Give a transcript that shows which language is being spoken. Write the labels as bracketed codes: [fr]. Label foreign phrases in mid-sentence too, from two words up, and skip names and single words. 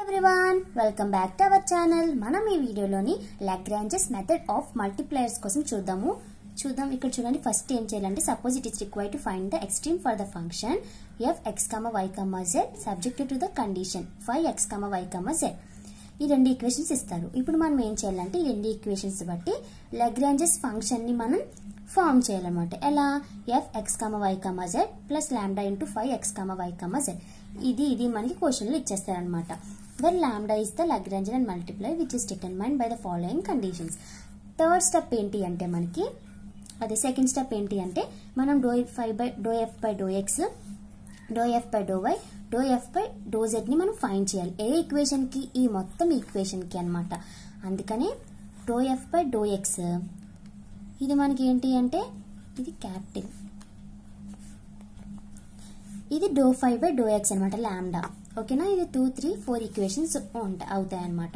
[en] everyone, welcome back to our channel. [te] మనం ఈ వీడియోలోని [en] Lagrange's method of multipliers [te] కోసం చూద్దాం. ఇక్కడ చూడండి. ఫస్ట్ ఏం చేయాలంటే, [en] suppose it is required to find the extreme for the function [te] fx, [en] y, z subject to the condition 5x, y, z. [te] ఈ రెండు ఈక్వేషన్స్ ఇస్తారు. ఇప్పుడు మనం ఏం చేయాలంటే, ఈ రెండు ఈక్వేషన్స్ బట్టి [en] Lagrange's function [te] ని మనం ఫార్మ్ చేయాలన్నమాట. ఎలా? [en] fx, y, z plus lambda into 5x, y, z. [te] ఇది మనకి క్వశ్చన్లో ఇచ్చేస్తారనమాట. [en] where lambda is the Lagrangian multiply which is determined by the following conditions. third step [te] ఏంటి అంటే మనకి, అదే [en] second step [te] ఏంటి అంటే, మనం [en] do f by do x, do f by do y, do f by do z [te] ని మనం ఫైండ్ చేయాలి. ఏ ఈక్వేషన్ కి? ఈ మొత్తం ఈక్వేషన్ కి అనమాట. అందుకనే [en] do f by do x [te] ఇది మనకి ఏంటి అంటే, ఇది క్యాపిటల్, ఇది [en] do 5 by do x [te] అనమాట, లాంబ్డా. ఓకేనా? ఇది 2, 3, 4 ఈక్వేషన్స్ అవుతాయి అనమాట.